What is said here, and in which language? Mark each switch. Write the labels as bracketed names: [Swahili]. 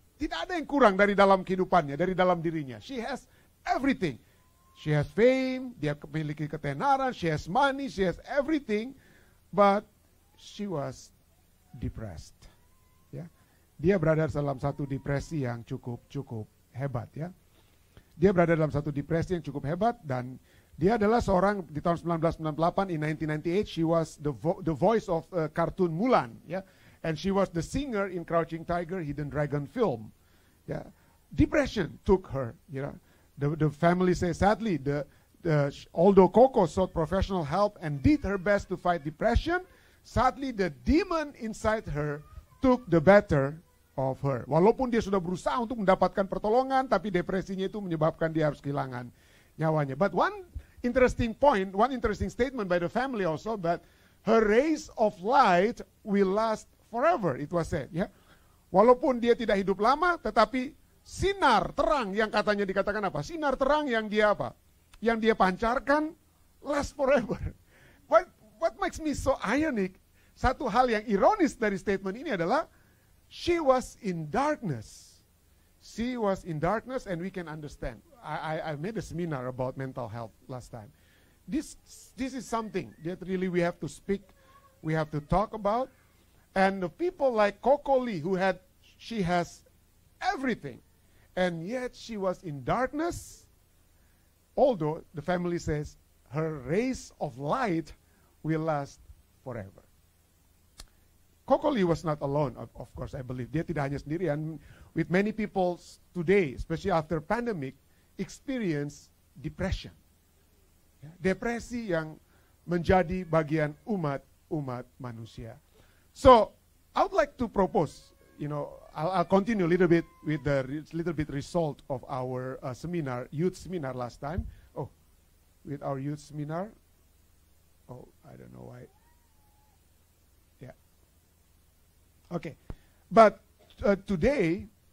[Indonesian] Tidak ada yang kurang dari dalam kehidupannya, dari dalam dirinya. [English] She has everything. She has fame, [Indonesian] dia memiliki ketenaran, [English] she has money, she has everything, but she was depressed. [Indonesian] Ya. Dia berada dalam satu depresi yang cukup hebat ya. Dia berada dalam satu depresi yang cukup hebat dan dia adalah seorang di tahun 1998 [English] in 1998 she was the voice of cartoon Mulan [Indonesian] ya. [English] And she was the singer in Crouching Tiger, Hidden Dragon film. Ya. Depression took her, you know. The family says sadly, although Coco sought professional help and did her best to fight depression, sadly the demon inside her took the better of her. [Indonesian] Walaupun dia sudah berusaha untuk mendapatkan pertolongan, tapi depresinya itu menyebabkan dia harus kehilangan nyawanya. [English] But one interesting statement by the family also, that her rays of light will last forever, it was said. [Indonesian] Ya. Walaupun dia tidak hidup lama, tetapi sinar terang yang katanya dikatakan apa? Sinar terang yang dia apa? Yang dia pancarkan [English] last forever. What makes me so ironic? [Indonesian] Satu hal yang ironis dari statement ini adalah [English] she was in darkness. She was in darkness and we can understand. I made a seminar about mental health last time. This is something that really we have to speak, we have to talk about. And the people like Coco Lee she has everything. And yet she was in darkness, although the family says her rays of light will last forever. Coco Lee was not alone, of course, I believe. [Indonesian] Dia tidak hanya sendirian. [English] With many people today, especially after pandemic, experience depression. [Indonesian] Depresi yang menjadi bagian umat manusia. [English] So, I would like to propose, I'll continue a little bit with the result of our youth seminar last time. Oh, with our youth seminar. Oh, I don't know why. Yeah. Okay, but today